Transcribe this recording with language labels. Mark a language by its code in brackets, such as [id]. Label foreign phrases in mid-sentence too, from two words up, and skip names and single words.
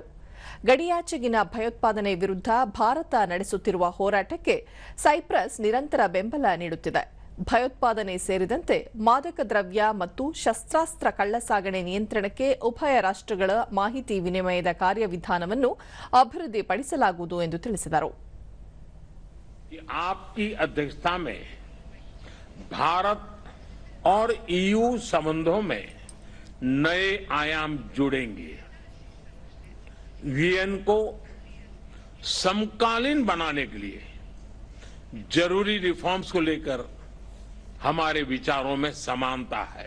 [kn] ಗಡಿಯಾಚೆಗಿನ ಭಯೋತ್ಪಾದನೆ ವಿರುದ್ಧ ಭಾರತ ನಡೆಸುತ್ತಿರುವ ಹೋರಾಟಕ್ಕೆ ಸೈಪ್ರಸ್ ನಿರಂತರ ಬೆಂಬಲ ನೀಡುತ್ತಿದೆ. ಭಯೋತ್ಪಾದನೆ ಸೇರಿದಂತೆ ಮಾದಕ ದ್ರವ್ಯ ಮತ್ತು ಶಸ್ತ್ರಾಸ್ತ್ರ ಕಳ್ಳಸಾಗಣೆ ನಿಯಂತ್ರಣಕ್ಕೆ ಉಭಯ ರಾಷ್ಟ್ರಗಳ ಮಾಹಿತಿ ವಿನಿಮಯದ ಕಾರ್ಯವಿಧಾನವನ್ನು ಅಭಿವೃದ್ಧಿಪಡಿಸಲಾಗುವುದು ಎಂದು ತಿಳಿಸಿದರು. [hi] आपकी अध्यक्षता में भारत और ईयू संबंधों में नए आयाम जुड़ेंगे. वीएन को समकालीन बनाने के लिए जरूरी रिफॉर्म्स को लेकर हमारे विचारों में समानता है.